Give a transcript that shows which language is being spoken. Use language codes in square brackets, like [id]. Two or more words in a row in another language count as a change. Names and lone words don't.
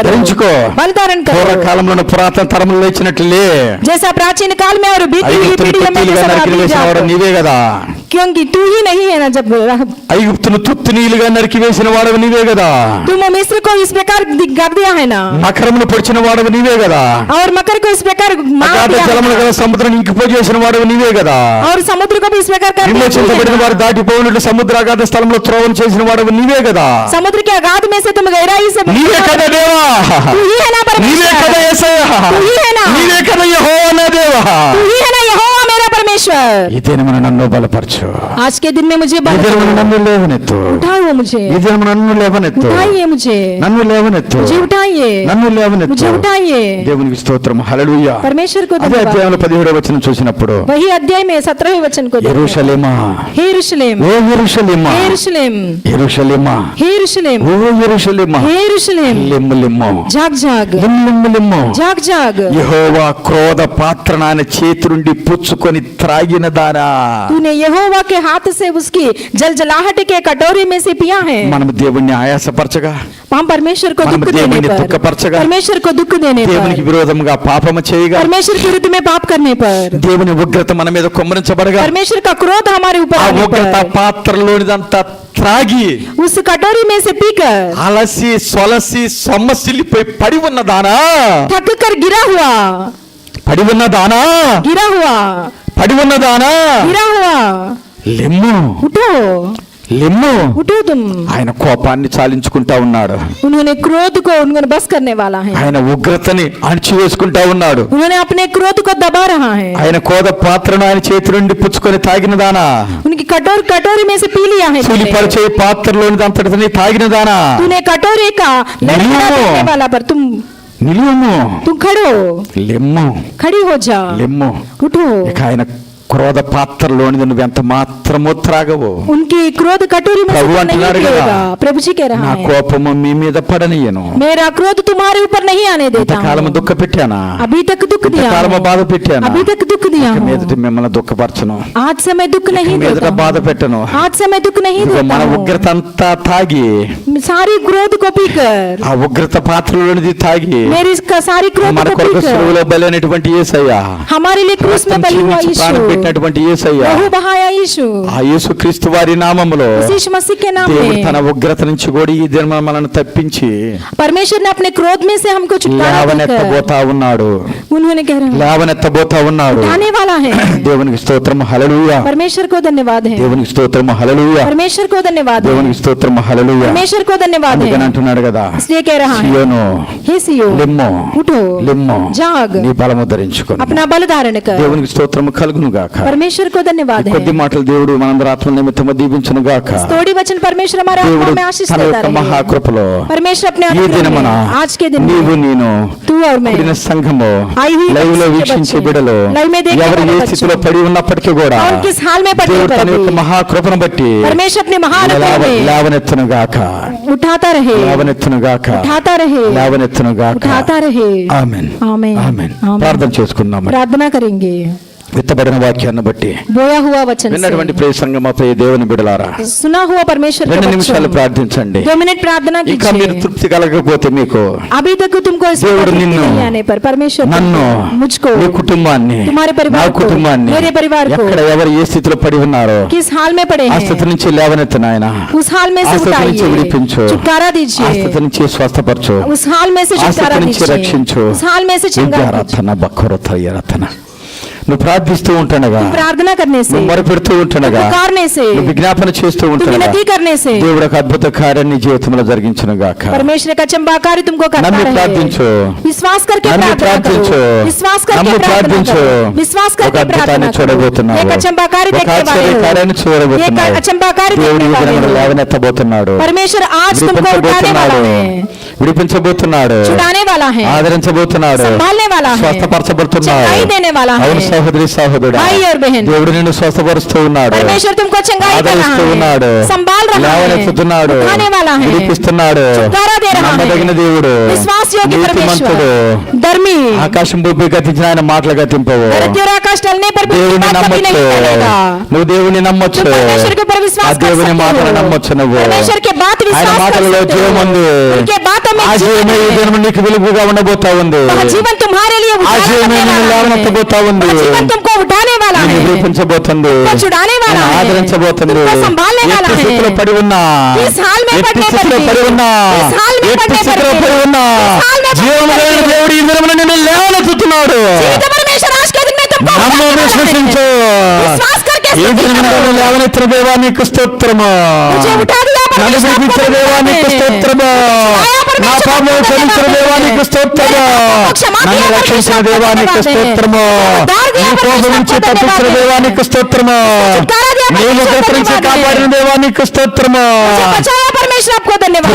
[te] ధరించుకో. [hi] बल धारण करो। [te] పూర్వకాలంలో పురాతన తరములు లేచినట్లు లే. [hi] जैसा प्राचीन काल में और बीती हुई [te] ఐగుప్తును [hi] पीढ़ियों में [te] తుత్తునీలుగా [hi] जैसा [te] నరికి [hi] अभी [te] వేసిన వాడు [hi] जाओ। [te] నీవే కదా. [hi] क्योंकि तू ही नहीं है ना, जब [te] ఐగుప్తును తుత్తునీలుగా నరికి వేసిన వాడు నీవే కదా. [hi] तुम मिस्र को इस प्रकार कर दिया है ना, [te] మకరమును పొడిచిన వాడు నీవే కదా. [hi] और मकर को इस प्रकार मार [te] అగాధ [hi] दिया है [te] జలములు [hi] ना, [te] గల సముద్రం ఇంకిపోయి చేసిన వాడు నీవే కదా. [hi] और समुद्र को भी इस प्रकार कर दिया [te] విమోచించబడిన [hi] है [te] వారు [hi] ना। [te] దాటిపోయినట్లు సముద్ర అగాధ స్థలంలో త్రోవను చేసిన వాడు నీవే కదా. [hi] समुद्र के अगाध में से तुम गहराई से [te] నీవే కదా దేవా, [hi] तू ही है ना [te] నీవే కదా [hi] परमेश्वर, [te] యేసయ్య, [hi] तू ही है ना, [te] నీవే కదా యెహోవా నా దేవా. [hi] तू ही है ना यहोवा मेरा परमेश्वर। [te] ఈ దినమున నన్ను బలపరచు, [hi] आज के दिन में मुझे [te] ఈ [hi] बल [te] దినమున నన్ను లేవనెత్తు, [hi] उठाओ मुझे, [te] ఈ దినమున నన్ను లేవనెత్తు, [hi] उठाइए मुझे, [te] నన్ను లేవనెత్తు, [hi] मुझे उठाइए, [te] నన్ను లేవనెత్తు. [hi] मुझे उठाइए। [te] దేవునికి స్తోత్రం, హల్లెలూయా. [hi] परमेश्वर को [te] అదే [hi] धन्यवाद। [te] అధ్యాయంలో 17వ వచనం చూసినప్పుడు [hi] वही अध्याय में 17वें वचन को देखो। [te] యెరూషలేమా, [hi] हे यरूशलेम, [te] ఓ యెరూషలేమా, [hi] हे यरूशलेम, [te] యెరూషలేమా, [hi] हे यरूशलेम, [te] ఓ యెరూషలేమా, [hi] हे यरूशलेम, [te] లెమ్ము లెమ్ము, [hi] जाग जाग, [te] లెమ్ము లెమ్ము. [hi] जाग जाग। [te] యెహోవా క్రోధ పాత్రను ఆయన చేతి నుండి పుచ్చుకొని త్రాగిన దానా. [hi] तूने यहोवा के हाथ से उसकी जलजलाहट के कटोरे में से पिया है। [te] మనం దేవుణ్ణి ఆయాసపరచగా, [hi] हम परमेश्वर को [te] మనం [hi] दुख देने [te] దేవుణ్ణి [hi] पर, [te] దుఃఖపరచగా, [hi] परमेश्वर को दुख देने [te] దేవునికి [hi] पर, [te] విరోధంగా పాపము చేయగా, [hi] परमेश्वर के विरुद्ध में पाप करने पर, [te] దేవుని ఉగ్రత మన మీద కుమ్మరించబడగా, [hi] परमेश्वर का क्रोध हमारे ऊपर [te] ఆ [hi] आने [te] ఉగ్రత [hi] पर, [te] పాత్రలోనిదంతా త్రాగి [hi] उस कटोरी में से पीकर [te] అలసి సొలసి సొమ్మసిల్లిపోయి పడి ఉన్న దానా, [hi] थक कर गिरा हुआ, [te] పడి ఉన్న దానా, [hi] गिरा हुआ, [te] పడి ఉన్న దానా, [hi] गिरा हुआ, [te] లెమ్ము [hi] उठो, [te] లెమ్ము. [hi] उठो तुम। [te] ఆయన కోపాన్ని చాలించుకుంటా ఉన్నాడు, [hi] उन्होंने क्रोध को उन्होंने बस करने वाला है, [te] ఆయన ఉగ్రతని అణిచివేసుకుంటా ఉన్నాడు. [hi] उन्होंने अपने क्रोध को दबा रहा है। [te] ఆయన కోద పాత్రను ఆయన చేతి నుండి పుచ్చుకొని తాగిన దానా, [hi] उनकी कटोरी में से पी लिया है तूने। [te] పరిచే పాత్రలోని అంతటిని తాగిన దానా. [hi] तूने कटोरे का लड़खड़ा निलियो। पीने वाला पर तुम [te] నిలువము, [hi] खड़ो, [te] లెమ్ము, [hi] खड़ी हो जा, [te] లెమ్ము. [hi] उठो। [te] ఇక ఆయన క్రోధ పాత్రలోని నువ్వు ఎంత మాత్రమో త్రాగవు. [hi] उनकी क्रोध कटोरी में से प्रभु तुम नहीं [te] अंటున్నాడు కదా, [hi] पिएगा। प्रभु जी कह [te] నా [hi] रहा है, [te] కోపము మీ మీద పడనీయను. [hi] मेरा क्रोध तुम्हारे ऊपर नहीं आने देता [te] ఇంతకాలము [hi] हूँ। [te] దుఃఖ పెట్టానా, [hi] अभी तक दुख दिया [te] ఇంతకాలము [hi] हूँ। [te] బాధ పెట్టానా, [hi] अभी तक दुख दिया [te] ఇక [hi] हूँ। [te] మీదట మిమ్మల్ని దుఃఖపరచను, [hi] आज से मैं दुख नहीं [te] ఇక మీదట [hi] देता [te] బాధ [hi] हूँ। [te] పెట్టను. [hi] आज से मैं दुख नहीं [te] ఇదిగో [hi] देता [te] మన [hi] हूँ। [te] ఉగ్రత అంతా తాగి, [hi] सारी क्रोध को पीकर, [te] ఆ ఉగ్రత పాత్రలోనిది తాగి, [hi] मेरी इसका सारी क्रोध [te] మన [hi] को [te] కొరకు [hi] पीकर, [te] సులువులో బలైనటువంటి యేసయ్య [hi] हमारे लिए क्रूस में बलि हुआ [te] ప్రాణం [hi] यीशु, [te] పెట్టినటువంటి యేసయ్య, [hi] लहू बहाया यीशु, [te] ఆ యేసుక్రీస్తు వారి నామములో [hi] यीशु मसीह के नाम [te] దేవుడు [hi] में [te] తన ఉగ్రత నుంచి కూడా ఈ దినం మనల్ని తప్పించి [hi] परमेश्वर ने अपने क्रोध में से हमको छुटकारा देकर [te] లేవనెత్తబోతా ఉన్నాడు, [hi] उन्होंने कह रहे हैं [te] లేవనెత్తబోతా ఉన్నాడు. [hi] उठाने वाला है। [te] దేవునికి స్తోత్రం, హల్లెలూయా. [hi] परमेश्वर को धन्यवाद है, [te] దేవునికి స్తోత్రం, హల్లెలూయా. [hi] परमेश्वर को धन्यवाद है, [te] దేవునికి స్తోత్రం, హల్లెలూయా. [hi] परमेश्वर को धन्यवाद [te] అందుకని [hi] है। [te] అంటున్నాడు కదా, [hi] इसलिए कह रहा है, [te] సియోను [hi] हे सिय्योन [te] లెమ్మో, [hi] उठो, [te] లెమ్మో, [hi] जाग, [te] నీ బలము ధరించుకొని. [hi] अपना बल धारण कर। [te] దేవునికి స్తోత్రం కలుగును గాక. [hi] परमेश्वर को धन्यवाद [te] ఈ కొద్ది [hi] है। [te] మాటలు దేవుడు మనందరి ఆత్మ నిమిత్తము దీవించును గాక. [hi] थोड़ी वचन परमेश्वर हमारे [te] దేవుడు [hi] आत्मा में आशीष [te] తన [hi] देता [te] యొక్క [hi] रहे। [te] మహాకృపలో [hi] परमेश्वर अपने [te] ఈ [hi] अनुग्रह [te] దినమున [hi] में, आज के दिन [te] నీవు [hi] में [te] నేను [hi] तू और मैं [te] కూడిన సంఘము [hi] आई हुई [te] లైవ్ లో [hi] बच्चे, [te] వీక్షించే బిడ్డలు [hi] लाइव में देखने [te] ఎవరు [hi] वाले [te] ఏ [hi] बच्चों, [te] స్థితిలో పడి ఉన్నప్పటికీ కూడా [hi] और किस हाल में पड़ने [te] దేవుడు [hi] पर [te] తన యొక్క [hi] भी [te] మహాకృపను బట్టి [hi] परमेश्वर अपने महानुग्रह में [te] లేవనెత్తును గాక, [hi] उठाता रहे, [te] లేవనెత్తును గాక, [hi] उठाता रहे, [te] లేవనెత్తును గాక. [hi] उठाता रहे। [te] ఆమేన్, [hi] आमीन, [te] ఆమేన్. [hi] आमीन। [te] ప్రార్థన చేసుకుందాం. [hi] प्रार्थना करेंगे [te] విత్తబడిన వాక్యాన్ని బట్టి [hi] बोया हुआ वचन [te] విన్నటువంటి [hi] से, [te] ప్రియ సంగమపై దేవుని బిడ్డలారా [hi] सुना हुआ परमेश्वर के [te] 2 నిమిషాలు [hi] बच्चों, [te] ప్రార్థించండి. [hi] 2 मिनट प्रार्थना [te] ఇక మీరు [hi] कीजिए। [te] తృప్తి కలగకపోతే మీకు [hi] अभी तक तुमको इस [te] దేవుడు [hi] तृप्ति [te] నిన్ను, [hi] नहीं आने पर परमेश्वर [te] నన్ను, [hi] तुमको, मुझको, [te] నీ కుటుంబాన్ని, [hi] तुम्हारे [te] నా [hi] परिवार को, [te] కుటుంబాన్ని [hi] मेरे परिवार को [te] ఎక్కడ ఎవరు ఏ స్థితిలో పడి ఉన్నారో [hi] किस हाल में पड़े [te] ఆ స్థితి [hi] हैं [te] నుంచి లేవనెత్తు నాయన. [hi] उस हाल में [te] ఆ [hi] से [te] స్థితి నుంచి [hi] उठाइए, [te] విడిపించు, [hi] छुटकारा [te] ఆ [hi] दीजिए, [te] స్థితి నుంచి స్వస్థపరచు, [hi] उस हाल में से [te] ఆ [hi] छुटकारा [te] స్థితి నుంచి [hi] दीजिए, [te] రక్షించు. [hi] उस हाल में से छुटकारा दीजिए। [te] విద్యారథన బక్కరథయరథన. నువ్వు ప్రార్థిస్తూ ఉంటుండగా, [hi] प्रार्थना करने से, [te] నువ్వు మొరపెడుతూ ఉంటుండగా, [hi] पुकारने से, [te] నువ్వు విజ్ఞాపన చేస్తూ ఉంటుండగా [hi] विनती करने से [te] దేవుడు ఒక అద్భుత కార్యాన్ని నీ జీవితంలో జరిగించును గాక. [hi] परमेश्वर का चमत्कारी तुमको करता [te] నమ్మి [hi] रहे। [te] ప్రార్థించు, [hi] विश्वास करके [te] నమ్మి [hi] प्रार्थना [te] ప్రార్థించు, [hi] करो, विश्वास करके [te] నమ్మి [hi] प्रार्थना [te] ప్రార్థించు. [hi] करो, विश्वास [te] ఒక [hi] करके [te] అద్భుతాన్ని [hi] प्रार्थना करो। [te] చూడబోతున్నావు, [hi] एक चमत्कारी [te] ఒక [hi] देखने वाले [te] ఆశ్చర్య [hi] हो, [te] కార్యాన్ని చూడబోతున్నావు. [hi] एक चमत्कारी [te] దేవుడు [hi] देखने [te] ఈ [hi] वाले [te] దినమున [hi] हो। [te] లేవనెత్తబోతున్నాడు, [hi] परमेश्वर आज तुमको उठाने वाला [te] విడిపించబోతున్నాడు, [hi] है, [te] విడిపించబోతున్నాడు, [hi] छुड़ाने वाला है, [te] ఆదరించబోతున్నాడు, [hi] संभालने वाला है, [te] స్వస్థపరచబడుతున్నాడు. [hi] चंगाई देने वाला है। [te] అవును సహోదరి సహోదరుడా, [hi] भाई और बहन, [te] దేవుడు నిన్ను స్వస్థపరుస్తూ ఉన్నాడు, [hi] परमेश्वर तुमको चंगाई कर रहा [te] ఆదరిస్తూ ఉన్నాడు, [hi] है, संभाल रहा है, [te] లేవనెత్తుతున్నాడు, [hi] उठाने वाला है, [te] విడిపిస్తున్నాడు. [hi] छुटकारा दे रहा [te] నమ్మదగిన [hi] है, [te] దేవుడు, [hi] विश्वास योग्य [te] నీతిమంతుడు. [hi] परमेश्वर, धर्मी, [te] ఆకాశం భూమి గతించిన ఆయన మాటలు గతింపవు. [hi] धरती और आकाश टलने पर भी उसकी [te] దేవుని [hi] बात कभी [te] నమ్మొచ్చు, [hi] नहीं टलेगा। [te] నువ్వు దేవుని నమ్మొచ్చు, [hi] तुम परमेश्वर के ऊपर [te] ఆ [hi] विश्वास कर [te] దేవుని [hi] सकते [te] మాటలు [hi] हो, [te] నమ్మొచ్చు నువ్వు. [hi] परमेश्वर के बात [te] ఆయన [hi] विश्वास कर [te] మాటలలో [hi] सकते [te] జీవం [hi] हो, [te] ఉంది, [hi] उनके बातों में [te] ఆ [hi] जीवन [te] జీవమే ఈ [hi] है, [te] దినము నీకు వెలుగుగా ఉండబోతా ఉంది, [hi] वह जीवन तुम्हारे लिए [te] ఆ [hi] उजाला [te] జీవమే [hi] करने [te] నిన్ను [hi] वाला है, [te] లేవనెత్తబోతా ఉంది, [hi] वह जीवन तुमको उठाने वाला [te] నిన్ను [hi] है, [te] విడిపించబోతుంది, [hi] तुमको छुड़ाने वाला [te] నిన్ను [hi] है, [te] ఆదరించబోతుంది. [hi] तुमको संभालने वाला [te] ఎట్టి స్థితిలో [hi] है, [te] పడి ఉన్నా, [hi] इस हाल में [te] ఎట్టి [hi] पड़ने पर [te] స్థితిలో [hi] भी, [te] పడి ఉన్నా, [hi] इस हाल में [te] ఎట్టి [hi] पड़ने पर [te] స్థితిలో [hi] भी, [te] పడి ఉన్నా, [hi] इस हाल में [te] జీవము [hi] पड़ने पर [te] కలిగిన [hi] भी, [te] దేవుడు ఈ దినమున నిన్ను లేవనెత్తుతున్నాడు. [hi] जीवित परमेश्वर आज के दिन में तुमको [te] నమ్ము, [hi] उठाने वाला है, [te] విశ్వసించు. [hi] विश्वास करके [te] ఈ దినమున నన్ను లేవనెత్తిన దేవా నీకు స్తోత్రము, [hi] मुझे उठा दिया [te] నన్ను [hi] परमेश्वर, [te] విడిపించిన [hi] आपको [te] దేవా [hi] धन्यवाद [te] నీకు [hi] है। [te] స్తోత్రము, నా పాపము క్షమించిన దేవా నీకు స్తోత్రము, నన్ను రక్షించిన దేవా నీకు స్తోత్రము, నీ కోపం నుంచి తప్పించిన దేవా నీకు స్తోత్రము, నీవు కత్తిరించి కాపాడిన దేవా నీకు స్తోత్రము, [hi] मुझे बचाया परमेश्वर, आपको धन्यवाद